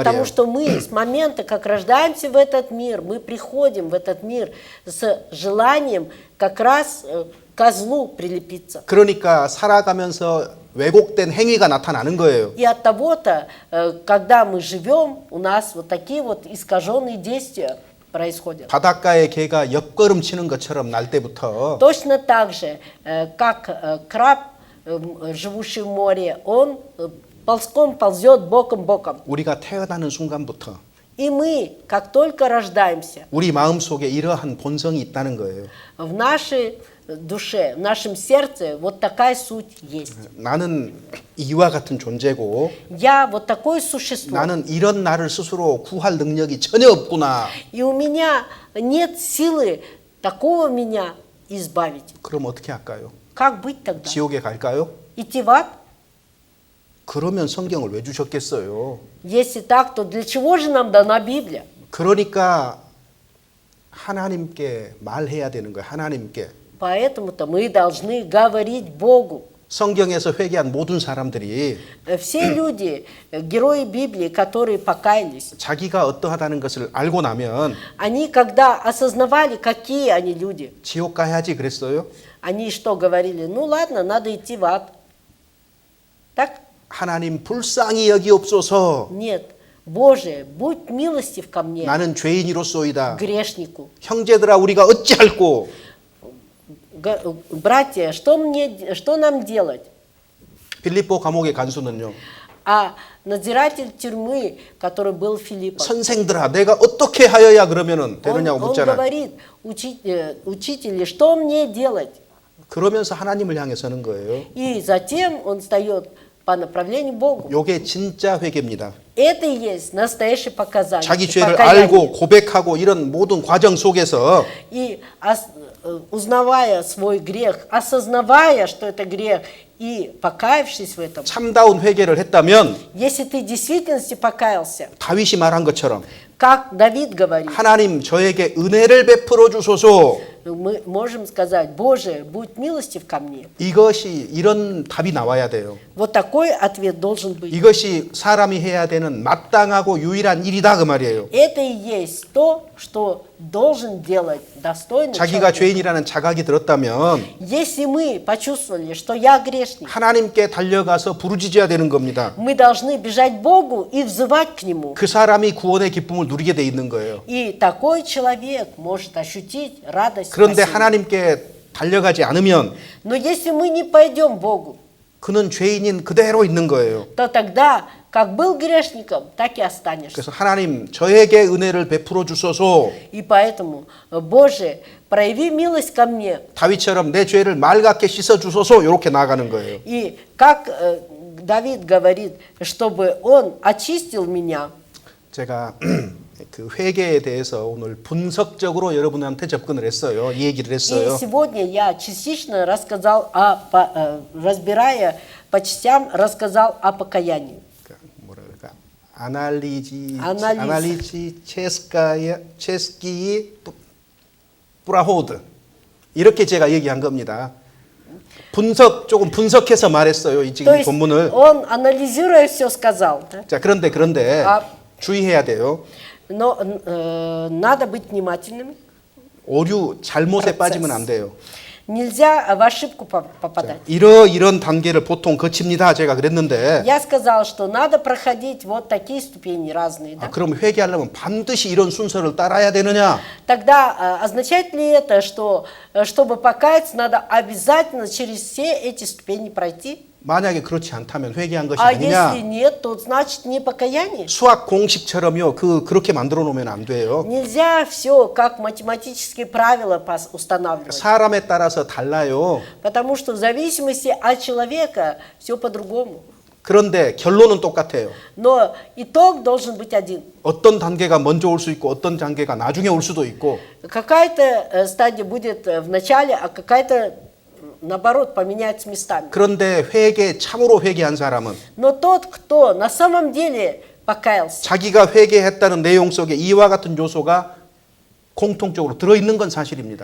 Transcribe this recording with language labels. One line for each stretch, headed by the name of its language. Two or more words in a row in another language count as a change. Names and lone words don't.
Russian: Потому что мы с момента, как рождаемся в этот мир, мы приходим в этот мир с желанием как раз ко злу прилепиться.
Korean: 그러니까 살아가면서 왜곡된 행위가 나타나는 거예요.
Russian: И от того-то, когда мы живем, у нас вот такие вот искаженные действия происходят.
Korean: 바닷가에 개가 옆걸음 치는 것처럼 날 때부터
Russian: Точно так же, как краб, живущий в море, он ползком ползет боком-боком.
Korean: 우리가 태어나는 순간부터
Russian: И мы, как только рождаемся,
Korean: 우리 마음속에 이러한 본성이 있다는 거예요.
Russian: в нашей душе, в нашем сердце вот такая суть есть.
Korean: 나는 이와 같은 존재고
Russian: Я вот такое существо.
Korean: 나는 이런 나를 스스로 구할 능력이 전혀 없구나.
Russian: И у меня нет силы такого меня избавить.
Korean: 그럼 어떻게 할까요?
Russian: Как быть тогда?
Korean: 지옥에 갈까요?
Russian: Идти в ад?
Korean: 그러면 성경을 왜 주셨겠어요?
Russian: Если так, то для чего же нам дана Библия?
Korean: 그러니까 하나님께 말해야 되는 거예요. 하나님께.
Russian: Поэтому-то мы должны говорить Богу.
Korean: 성경에서 회개한 모든 사람들이
Russian: Все люди, герои Библии, которые покаялись,
Korean: 자기가 어떠하다는 것을 알고 나면
Russian: они, когда осознавали, какие они люди,
Korean: 지옥 가야지 그랬어요.
Russian: они что говорили? Ну ладно, надо идти в ад. Так?
Korean: 하나님 불쌍히 여기옵소서.
Russian: Нет. Боже, будь милостив ко мне,
Korean: 나는 죄인이로소이다.
Russian: грешнику.
Korean: 형제들아 우리가 어찌할꼬?
Russian: Братья, что нам делать?
Korean: 빌립보 감옥의 간수는요.
Russian: А надзиратель тюрьмы, который был Филиппом,
Korean: 선생들아 내가 어떻게 하여야 그러면은 되느냐고
Russian: он
Korean: 묻잖아.
Russian: говорит, учители, что мне делать?
Korean: 그러면서 하나님을 향해 서는 거예요.
Russian: И затем он встает по направлению к Богу.
Korean: 요게 진짜 회개입니다.
Russian: Это и есть настоящее показание.
Korean: 자기
Russian: и
Korean: 죄를
Russian: покаяние.
Korean: 알고 고백하고 이런 모든 과정 속에서
Russian: И узнавая свой грех, осознавая, что это грех, и покаявшись в этом,
Korean: 참다운 회개를 했다면
Russian: если ты в действительности покаялся,
Korean: 다윗이 말한 것처럼
Russian: как Давид говорит,
Korean: 하나님 저에게 은혜를 베풀어 주소서.
Russian: мы можем сказать: Боже, будь милостив ко мне.
Korean: 이것이 이런 답이 나와야 돼요.
Russian: Вот такой ответ должен быть.
Korean: 이것이 사람이 해야 되는 마땅하고 유일한 일이다 그 말이에요.
Russian: Это и есть то, что должен делать достойный
Korean: 자기가
Russian: человек.
Korean: 죄인이라는 자각이 들었다면
Russian: Если мы почувствовали, что я грешник,
Korean: 하나님께 달려가서 부르짖어야 되는 겁니다.
Russian: мы должны бежать к Богу и взывать к Нему.
Korean: 그 사람이 구원의 기쁨을 누리게 돼 있는 거예요.
Russian: И такой человек может ощутить радость
Korean: 그런데
Russian: спасения.
Korean: 하나님께 달려가지 않으면
Russian: Но если мы не пойдем к Богу,
Korean: 그는 죄인인 그대로 있는 거예요.
Russian: то тогда, как был грешником, так и останешься.
Korean: 그래서 하나님 저에게 은혜를 베풀어 주소서.
Russian: И поэтому, Боже, прояви милость ко мне.
Korean: 다윗처럼 내 죄를 맑게 씻어 주소서. 이렇게 나아가는 거예요.
Russian: И как Давид говорит, чтобы Он очистил меня.
Korean: 제가 그 회개에 대해서 오늘 분석적으로 여러분한테 접근을 했어요. 이 얘기를
Russian: И
Korean: 했어요.
Russian: сегодня я частично рассказал, разбирая по частям, рассказал о покаянии.
Korean: 뭐라 그럴까?
Russian: аналитический подход
Korean: 이렇게 제가 얘기한 겁니다. 조금 분석해서 말했어요. 이
Russian: То
Korean: 지금
Russian: есть
Korean: 본문을.
Russian: он, анализируя, все сказал. Да?
Korean: 자, 그런데 주의해야 돼요.
Russian: Но надо быть внимательным.
Korean: 오류 잘못에
Russian: процесс.
Korean: 빠지면 안 돼요.
Russian: Нельзя в ошибку попадать.
Korean: 이런 단계를 보통 거칩니다. 제가 그랬는데.
Russian: Я сказал, что надо проходить вот такие ступени разные. Да?
Korean: 그럼 회개하려면 반드시 이런 순서를 따라야 되느냐?
Russian: Тогда означает ли это, что чтобы покаяться, надо обязательно через все эти ступени пройти?
Korean: 만약에 그렇지 않다면 회개한 것이
Russian: А
Korean: 아니냐?
Russian: если нет, то значит не покаяние.
Korean: 수학 공식처럼요. 그렇게 만들어 놓으면 안 돼요.
Russian: Нельзя все как математические правила устанавливать.
Korean: 사람에 따라서 달라요.
Russian: Потому что в зависимости от человека все по-другому.
Korean: 그런데 결론은 똑같아요.
Russian: Но итог должен быть один.
Korean: 어떤 단계가 먼저 올 수 있고 어떤 단계가 나중에 올 수도 있고
Russian: Какая-то стадия будет в начале, а какая-то, наоборот, поменяется местами.
Korean: 그런데 참으로 회개한 사람은
Russian: Но тот, кто на самом деле покаялся,
Korean: 자기가 회개했다는 내용 속에 이와 같은 요소가 공통적으로 들어있는 건 사실입니다.